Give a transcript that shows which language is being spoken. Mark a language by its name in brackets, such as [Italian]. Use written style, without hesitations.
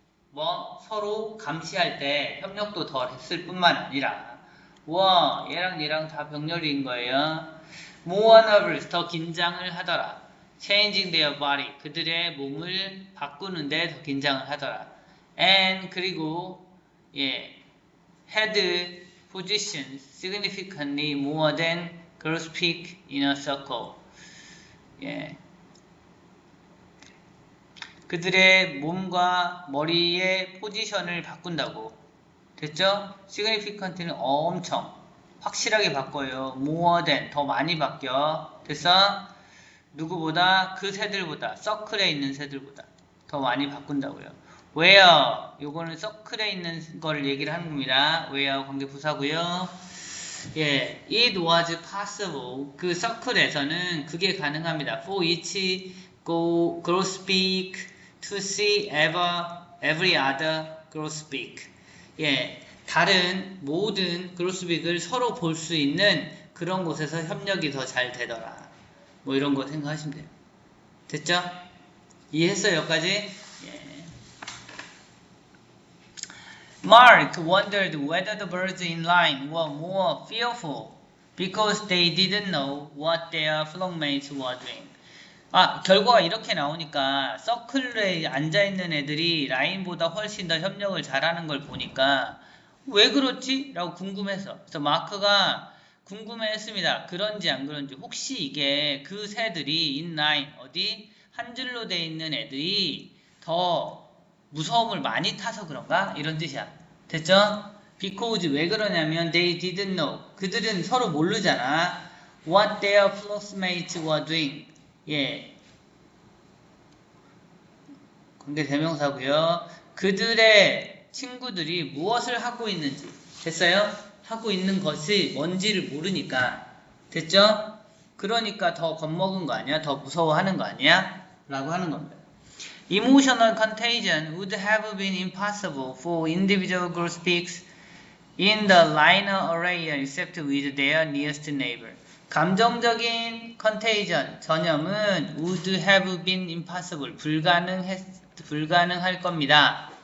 [Korean] 뭐 서로 감시할 때 협력도 덜 했을 뿐만 아니라 와 얘랑 다 병렬인 거예요. [English] More nervous. [Korean] 더 긴장을 하더라. [English] Changing their body. [Korean] 그들의 몸을 바꾸는데 더 긴장을 하더라. [English] And [Korean] 그리고 예, [English] had positions significantly more than grosbeak in a circle. [Korean] 예. 그들의 몸과 머리의 포지션을 바꾼다고. 됐죠? significant는 엄청 확실하게 바꿔요. [English] more than [Korean] 더 많이 바뀌어. 됐어? 누구보다 그 새들보다 서클에 있는 새들보다 더 많이 바꾼다고요. where 요거는 서클에 있는 걸 얘기를 하는 겁니다. where 관계부사고요. [English] 예, it was possible. [Korean] 그 서클에서는 그게 가능합니다. [English] for each grosbeak to see every other grosbeak. [Korean] 예, 다른 모든 grosbeak을 서로 볼 수 있는 그런 곳에서 협력이 더 잘 되더라. 뭐 이런 거 생각하시면 돼요. 됐죠? 이해했어요, 여기까지? 예. [English] Mark wondered whether the birds in line were more fearful because they didn't know what their flockmates were doing. [Korean] 결과가 이렇게 나오니까 서클에 앉아있는 애들이 라인보다 훨씬 더 협력을 잘하는 걸 보니까 왜 그렇지? 라고 궁금해서 그래서 마크가 궁금해했습니다. 그런지 안 그런지 혹시 이게 그 새들이 인라인 어디 한 줄로 돼 있는 애들이 더 무서움을 많이 타서 그런가? 이런 뜻이야. 됐죠? [English] Because [Korean] 왜 그러냐면 [English] they didn't know. [Korean] 그들은 서로 모르잖아. [English] What their flockmates were doing. [Korean] 예. 관계 대명사고요. 그들의 친구들이 무엇을 하고 있는지. 됐어요? 하고 있는 것이 뭔지를 모르니까. 됐죠? 그러니까 더 겁먹은 거 아니야? 더 무서워하는 거 아니야? 라고 하는 겁니다. [English] Emotional contagion would have been impossible for individual grosbeaks in the linear array except with their nearest neighbor. [Korean] 감정적인 contagion, 전염은 [English] would have been impossible, [Korean] 불가능할 겁니다.